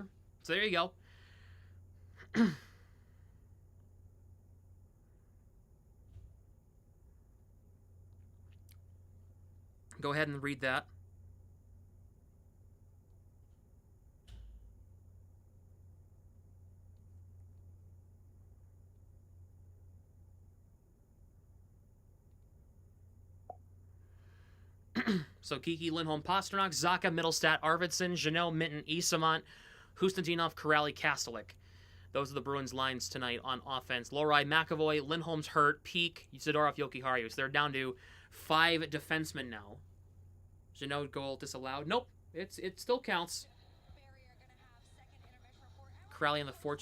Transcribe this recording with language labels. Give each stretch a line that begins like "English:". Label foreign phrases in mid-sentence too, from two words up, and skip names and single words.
English: So there you go. Go ahead and read that. So Kiki, Lindholm, Pasternak, Zacha, Middlestat, Arvidsson, Jeannot, Mitten, Isamont, Hustinov, Kuraly, Kastelik. Those are the Bruins' lines tonight on offense. Lohrei, McAvoy, Lindholm's hurt, Peak, Zadorov, Jokiharju. So they're down to 5 defensemen now. Jeannot goal disallowed. Nope, it still counts. Kuraly on the fourth.